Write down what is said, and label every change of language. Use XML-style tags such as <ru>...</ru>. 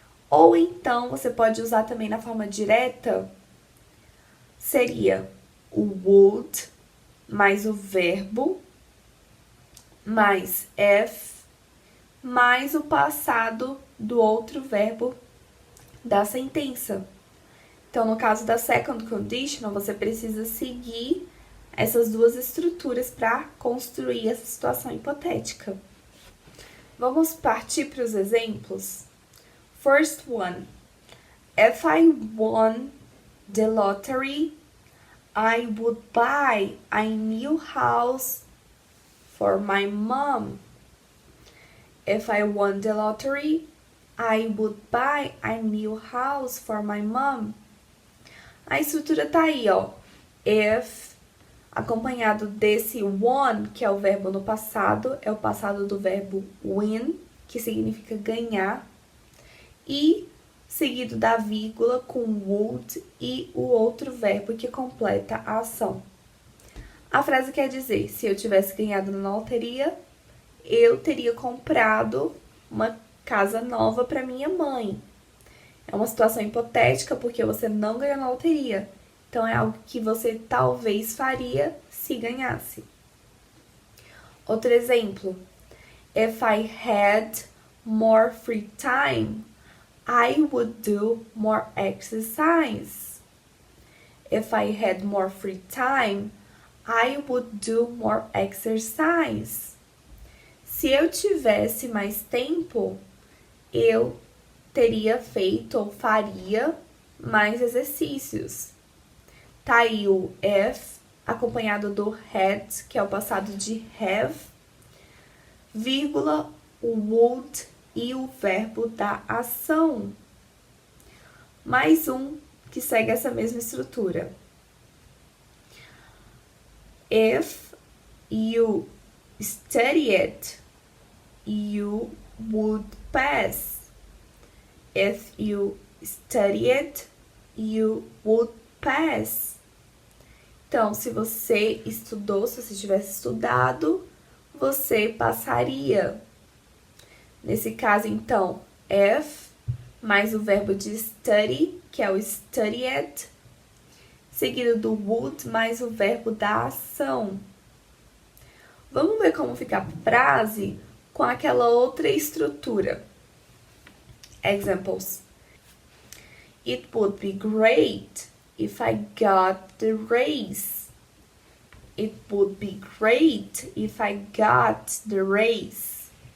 <pt>Ou então você pode usar também na forma direta, seria o would mais o verbo mais if mais o passado do outro verbo da sentença. Então, no caso da second conditional, você precisa seguir essas duas estruturas para construir essa situação hipotética. Vamos partir para os exemplos?</pt> <en>First one. If I won the lottery, I would buy a new house for my mom. If I won the lottery, I would buy a new house for my mom.</en> <pt>A estrutura tá aí, ó. If, acompanhado desse won, que é o verbo no passado, é o passado do verbo win, que significa ganhar, e seguido da vírgula com would e o outro verbo que completa a ação. A frase quer dizer, se eu tivesse ganhado na loteria, eu teria comprado uma casa nova para minha mãe. É uma situação hipotética porque você não ganhou na loteria. Então, é algo que você talvez faria se ganhasse. Outro exemplo.</pt> <en>If I had more free time, I would do more exercise. If I had more free time, I would do more exercise.</en> <pt>Se eu tivesse mais tempo, eu teria feito ou faria mais exercícios. Tá aí o if, acompanhado do had, que é o passado de have, vírgula, o would e o verbo da ação. Mais um que segue essa mesma estrutura.</pt> <en>If you studied, you would pass. If you studied, you would pass.</en> <pt>Então, se você estudou, se você tivesse estudado, você passaria. Nesse caso, então, if mais o verbo de study, que é o studied, seguido do would mais o verbo da ação. Vamos ver como fica a frase com aquela outra estrutura.</pt> <en>Examples. It would be great if I got the raise. It would be great if I got the raise.</en>